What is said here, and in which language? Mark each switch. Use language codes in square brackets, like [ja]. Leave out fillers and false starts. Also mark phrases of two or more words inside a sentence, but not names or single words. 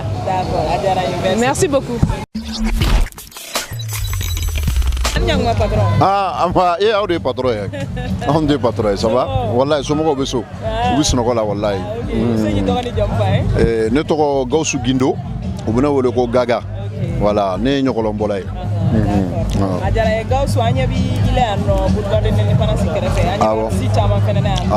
[bm] D'accord a diyara n ye. [fr] Merci beaucoup. [bm] Ah, aw de patron ye. Anw de patron ye, [fr] ça va? [bm] Wallahi somɔgɔw bɛ so. U bɛ sunɔgɔ la wallahi. Ne tɔgɔ Gawusu Gindo, u bɛ ne wele ko Gaga. Voilà, ne ye ɲɔgɔlɔnbɔla ye. A diyara n ye Gawusu an ɲɛ b'i la yan nɔ boulevard de l'Indépendance kɛrɛfɛ an ɲɛ bɛ caman fɛnɛ na yan nɔ.